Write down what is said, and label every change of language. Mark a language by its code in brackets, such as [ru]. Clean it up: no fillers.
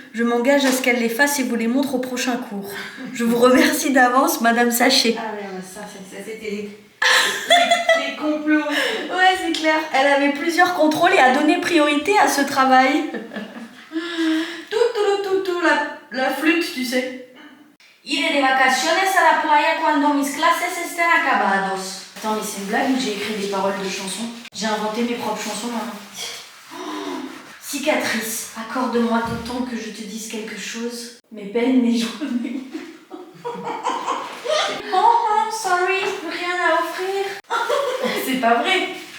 [fr] Je m'engage à ce qu'elle les fasse et vous les montre au prochain cours. Je vous remercie d'avance, Madame Sachet. Ah ouais, ça c'était les complots. Ouais, c'est clair. Elle avait plusieurs contrôles et a donné priorité à ce travail. La flûte, tu sais. [es] Iré de vacaciones a la playa cuando mis clases estén acabados. [fr] Attends, mais c'est une blague ou j'ai écrit des paroles de chansons? J'ai inventé mes propres chansons maintenant. Oh, cicatrice, accorde-moi ton temps que je te dise quelque chose. Mes peines, mes journées. Oh, sorry, rien à offrir. C'est pas vrai.